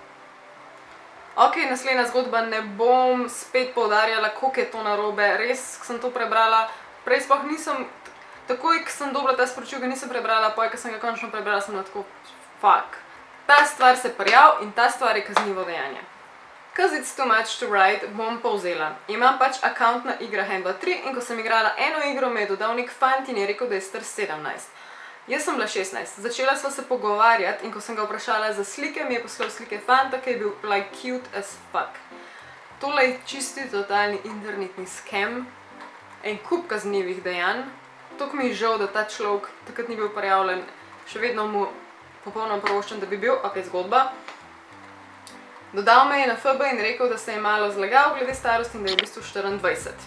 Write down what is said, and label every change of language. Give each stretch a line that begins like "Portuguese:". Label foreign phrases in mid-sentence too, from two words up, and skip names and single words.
Slovenian: Ok, naslednja zgodba, ne bom spet poudarjala, koliko je to narobe, res sem to prebrala. Prej sploh nisem, takoj, ko sem dobila ta sporočil, ga nisem prebrala, poj, ko sem ga končno prebrala, sem bila tako, fuck. Ta stvar se prijav in ta stvar je kaznivo dejanje.
English: Cause it's too much to write,
Slovenian: bom povzela. Imam pač account na igrah 1, 2, 3 in ko sem igrala eno igro, me je dodal nek fant in je rekel, da je star 17. Jaz sem bila 16, začela sva se pogovarjati in ko sem ga vprašala za slike, mi je poslal slike fanta, ki je bil
English: like cute as fuck.
Slovenian: Tole je čisti totalni internetni scam. En kup kaznivih dejanj. Toliko mi je žal, da ta človek takrat ni bil prijavljen. Še vedno mu popolnoma privoščam, da bi bil. Ok, zgodba. Dodal me je na FB in rekel, da se je malo zlagal glede starosti in da je v bistvu 24.